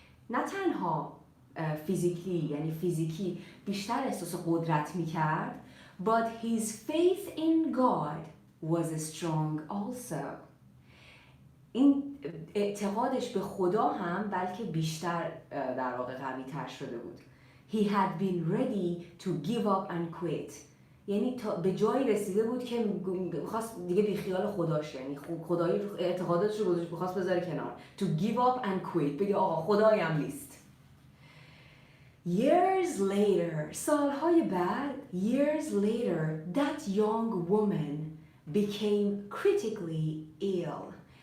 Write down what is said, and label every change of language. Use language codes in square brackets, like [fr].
[fa] نه تنها فیزیکی یعنی فیزیکی بیشتر احساس قدرت میکرد [en] but his faith in God was strong also. [fa] این اعتقادش به خدا هم بلکه بیشتر در واقع قوی تر شده بود. [en] He had been ready to give up and quit. [fa] یعنی تا به جایی رسیده بود که می‌خواست دیگه بیخیال خداش، یعنی خدای اعتقاداتش رو گذاشت می‌خواست بذاره کنار. [en] To give up and quit. [fa] بگه آقا خدایی هم نیست. [en] Years later, [fa] سالهای بعد, [en] years later, that young woman became critically ill.